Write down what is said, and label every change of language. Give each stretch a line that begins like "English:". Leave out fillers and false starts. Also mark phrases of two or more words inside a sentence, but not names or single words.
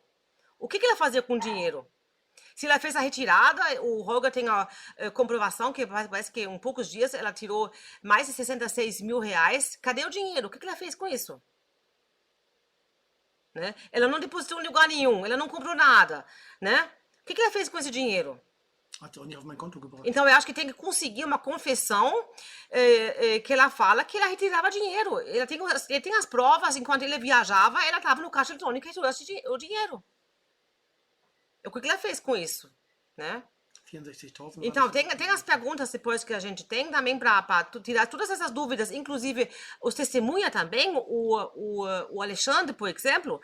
Portuguese: O que ela fazia com o dinheiro? Se ela fez a retirada, o Roger tem a comprovação que parece que em poucos dias ela tirou mais de 66 mil reais. Cadê o dinheiro? O que ela fez com isso? Né? Ela não depositou em lugar nenhum, ela não comprou nada, né? O que ela fez com esse dinheiro?
German: Hat sie auch nicht auf mein Konto gebracht.
Portuguese: Então, eu acho que tem que conseguir uma confissão que ela fala que ela retirava dinheiro. Ele tem as provas, enquanto ele viajava, ela estava no caixa eletrônico e retirou o dinheiro. O que ela fez com isso, né? 64.000. Então, tem as perguntas depois que a gente tem também para tirar todas essas dúvidas, inclusive os testemunhas também, o Alexandre, por exemplo.